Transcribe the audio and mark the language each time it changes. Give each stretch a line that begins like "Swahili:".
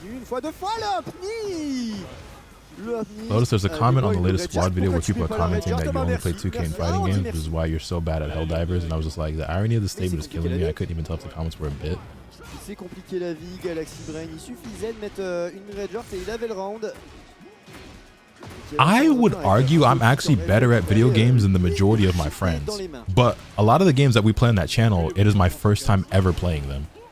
French: Une fois, deux fois le Upni.
English: Notice there's a comment on the latest squad video where people are commenting that you only play 2K in fighting games, which is why you're so bad at Helldivers, and I was just like, the irony of the statement is killing me. I couldn't even tell if the comments were a bit.
French: C'est compliqué la vie, Galaxy Brain. Il suffisait de mettre une red et il avait le round.
English: I would argue I'm actually better at video games than the majority of my friends, but a lot of the games that we play on that channel, it is my first time ever playing them.